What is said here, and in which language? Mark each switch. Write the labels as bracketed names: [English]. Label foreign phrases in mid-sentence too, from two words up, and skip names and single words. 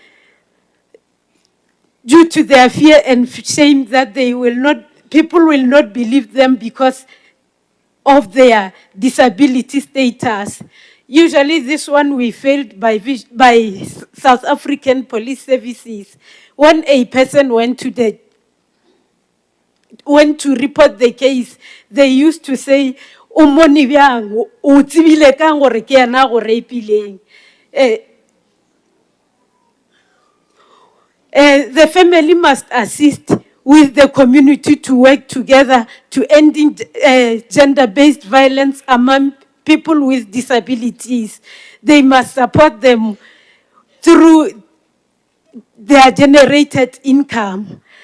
[English] due to their fear and shame that people will not believe them because of their disability status. Usually this one we failed by South African police services. When a person went to report the case, they used to say, [Northern Sotho] "Umoni bjang, o tsebile kang gore ke yena go rapileng." [English] The family must assist with the community to work together to ending gender-based violence among people with disabilities. They must support them through their generated income.